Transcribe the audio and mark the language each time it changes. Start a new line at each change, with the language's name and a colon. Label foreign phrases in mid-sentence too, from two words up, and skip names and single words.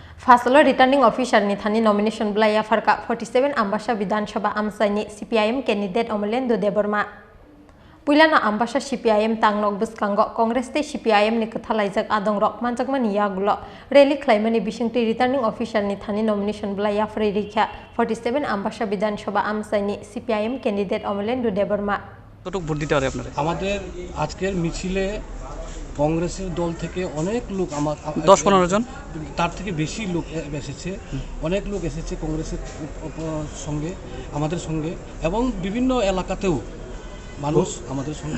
Kok Borok: फासलो
English: returning officer
Kok Borok: नि थानी नॉमिनेशन ब्लाया फरका 47 आम्बासा विधानसभा आमसाइनि CPIM कैंडिडेट अमलेन्दु देबरमा पुइलाना आम्बासा CPIM तांगनक बुसकांगो कांग्रेस ते CPIM नि कथालाइजक आदं रक मानजकमानि यागुलो रैली खालामनि बिसिंति
English: returning officer
Kok Borok: नि थानी नॉमिनेशन ब्लाया फरेरिखा 47 आम्बासा विधानसभा आमसाइनि CPIM कैंडिडेट अमलेन्दु देबरमा
Bangla: কতটুকু ভোট দিতে পারে আপনারা? আমাদের আজকের মিছিলে কংগ্রেসের দল থেকে অনেক লোক 10-15 জন তার থেকে বেশি লোক এসেছে, অনেক লোক এসেছে কংগ্রেসের সঙ্গে আমাদের সঙ্গে এবং বিভিন্ন এলাকাতেও মানুষ আমাদের সঙ্গে।